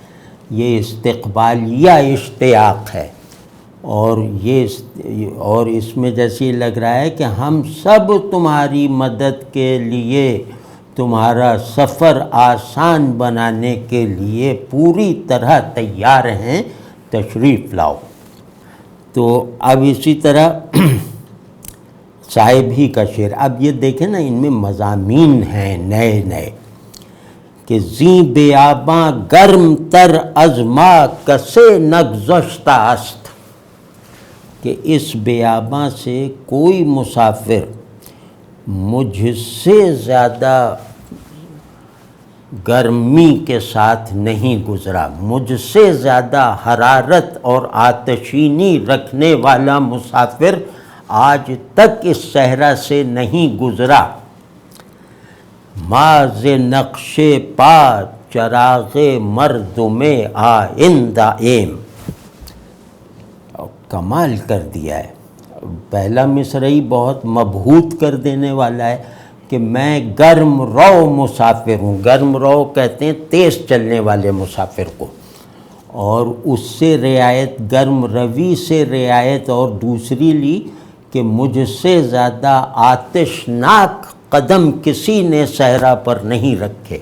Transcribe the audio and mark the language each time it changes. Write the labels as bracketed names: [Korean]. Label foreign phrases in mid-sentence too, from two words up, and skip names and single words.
[Urdu] یہ استقبالیہ اشتیاق ہے، اور اس میں جیسے یہ لگ رہا ہے کہ ہم سب تمہاری مدد کے لیے، تمہارا سفر آسان بنانے کے لیے پوری طرح تیار ہیں، تشریف لاؤ۔ تو اب اسی طرح صاحب ہی کا شعر، اب یہ دیکھیں نا ان میں مضامین ہیں نئے نئے، کہ [Persian] زیں بیاباں گرم تر از ما کسے نگذشتہ است، [Urdu] کہ اس بیاباں سے کوئی مسافر مجھ سے زیادہ گرمی کے ساتھ نہیں گزرا، مجھ سے زیادہ حرارت اور آتشینی رکھنے والا مسافر آج تک اس صحرا سے نہیں گزرا۔ [Persian] ماز نقش پا چراغ مردم آئندہ ایم، [Urdu] کمال کر دیا ہے۔ پہلا مصرعی بہت مبہوت کر دینے والا ہے کہ میں گرم رو مسافر ہوں۔ گرم رو کہتے ہیں تیز چلنے والے مسافر کو، اور اس سے رعایت گرم روی سے رعایت اور دوسری لی کہ مجھ سے زیادہ آتشناک قدم کسی نے صحرا پر نہیں رکھے۔